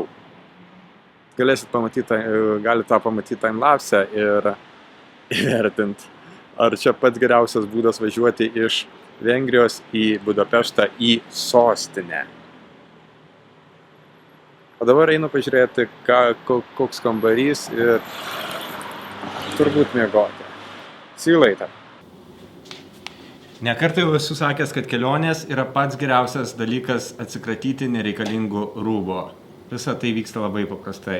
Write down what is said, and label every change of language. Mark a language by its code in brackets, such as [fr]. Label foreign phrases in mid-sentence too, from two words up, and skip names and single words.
[lt] Galite tą pamatyti timelapse ir įvertinti. Ar čia pats geriausias būdas važiuoti iš Vengrijos į Budapeštą į sostinę. O dabar einu pažiūrėti, koks kambarys ir turbūt miegoti. [en] See you later. [lt] Nekartą jau esu sakęs, kad kelionės yra pats geriausias dalykas atsikratyti nereikalingų rūbų. Visa tai vyksta labai paprastai.